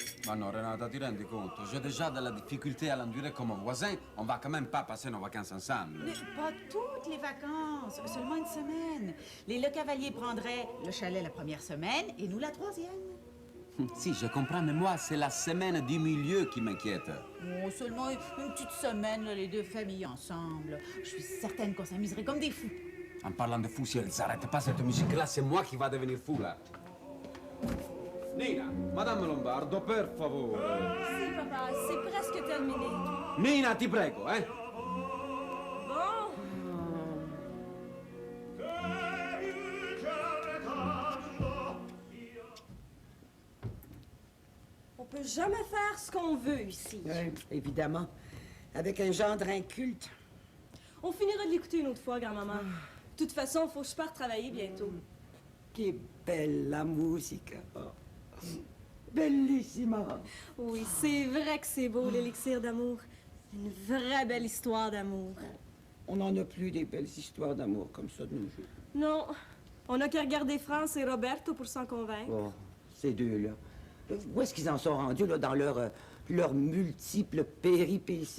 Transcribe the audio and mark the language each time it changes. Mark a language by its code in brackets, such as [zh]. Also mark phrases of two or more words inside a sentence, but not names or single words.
[it] Ma non, Renata, ti rendi conto? [fr] J'ai déjà de la difficulté à l'endurer comme un voisin. On va quand même pas passer nos vacances ensemble. Mais pas toutes les vacances, seulement une semaine. Les Le Cavalier prendraient le chalet la première semaine et nous la troisième. Si, je comprends, mais moi, c'est la semaine du milieu qui m'inquiète. Oh, seulement une petite semaine, là, les deux familles ensemble. Je suis certaine qu'on s'amuserait comme des fous. En parlant de fou, si elle s'arrête pas cette musique-là, c'est moi qui va devenir fou, là. [it] Nina, Madame Lombardo, per favore. Si, [fr] papa, c'est presque terminé. [it] Nina, ti prego, [fr] hein? Bon. On peut jamais faire ce qu'on veut ici. Oui, évidemment. Avec un gendre inculte. On finira de l'écouter une autre fois, grand-maman. De toute façon, faut que je parte travailler bientôt. [it] Che bella musica. Bellissima. [fr] Oui, c'est vrai que c'est beau, l'élixir d'amour. Une vraie belle histoire d'amour. On n'en a plus des belles histoires d'amour comme ça de nos jours. Non, on n'a qu'à regarder France et Roberto pour s'en convaincre. Oh, ces deux-là. Où est-ce qu'ils en sont rendus, là, dans leurs multiples péripéties?